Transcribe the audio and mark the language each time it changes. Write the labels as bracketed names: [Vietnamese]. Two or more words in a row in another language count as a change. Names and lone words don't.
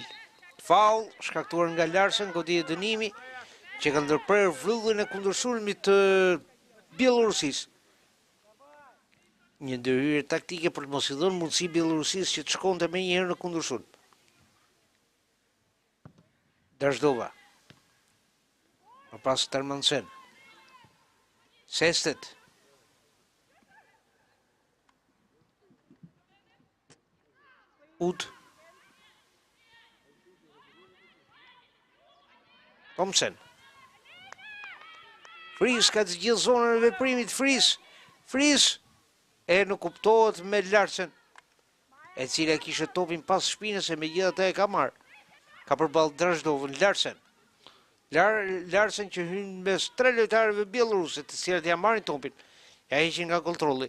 [Albanian] Faul shkaktuar nga Larsen, godi e dënimi që ka ndërprerë vrullin e kundërsulmit të Bjelorusisë. Një ndërhyrje taktike për të mos i dhënë mundësi Bjelorusisë që të shkonte më njëherë në kundërsulm. Drashdova. Më pas Termansen. Sestet. Ud. Thomsen. Fris ka të gjithë zonën e veprimit. Fris. E nuk kuptohet me Larsen, e cila kishe topin pas shpinës e me gjithë ata e ka marrë. Ka përballë Drashdovën. Larsen që hynë mes 3 lojtarëve bieloruse, të cilat ja marrin topin, ja heqin nga kontrolli.